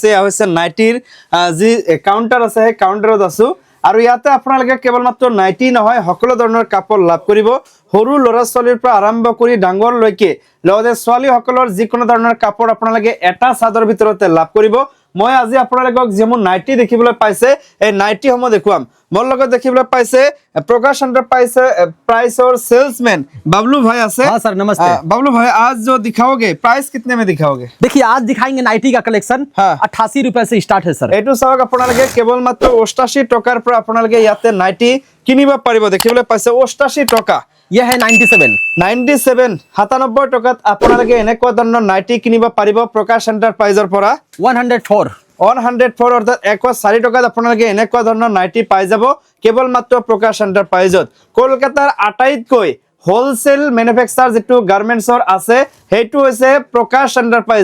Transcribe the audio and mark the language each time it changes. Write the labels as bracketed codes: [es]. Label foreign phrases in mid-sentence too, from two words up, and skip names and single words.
[as] এয়া হৈছে নাইটিৰ যি কাউণ্টাৰ আছে সেই কাউণ্টাৰত আছো আৰু ইয়াতে আপোনালোকে কেৱল মাত্ৰ নাইটি নহয় সকলো ধৰণৰ কাপোৰ লাভ কৰিব। সৰু ল'ৰা ছোৱালীৰ পৰা আৰম্ভ কৰি ডাঙৰলৈকে, লগতে ছোৱালীসকলৰ যিকোনো ধৰণৰ কাপোৰ আপোনালোকে এটা চাদৰ ভিতৰতে লাভ কৰিব। মই আজি আপোনালোকক যিসমূহ নাইটি দেখিবলৈ পাইছে এই নাইটিসমূহ দেখুৱাম। মোৰ লগত দেখিবলৈ পাইছে प्रकाश एंटरप्राइजर सेल्समैन बबलू भाई आसे। [hi] हाँ सर, नमस्ते। बबलू भाई, आज जो दिखाओगे प्राइस कितने में दिखाओगे? देखिए, आज दिखाएंगे नाइटी का कलेक्शन। हाँ। 88 रुपए से स्टार्ट है सर। [as] এইটো চাওক আপোনালোকে কেৱল মাত্ৰ 88 টকাৰ পৰা আপোনালোকে ইয়াতে নাইটি কিনিব পাৰিব। দেখিবলৈ পাইছে 88 টকা। [hi] यह है 97 [as] 97 টকাত আপোনালোকে এনেকুৱা ধৰণৰ নাইটি কিনিব পাৰিব প্ৰকাশ এণ্টাৰপ্ৰাইজৰ পৰা। 104 অৰ্থাৎ 104 টকাত আপোনালোকে এনেকুৱা ধৰণৰ নাইটি পাই যাব কেৱল মাত্ৰ প্ৰকাশ এণ্টাৰপ্ৰাইজত। কলকাতাৰ আটাইতকৈ [en] wholesale manufacturer [as] যেটো গাৰ্মেন্টছৰ আছে হেতু হৈছে প্ৰকাশ এণ্টাৰপ্ৰাইজ।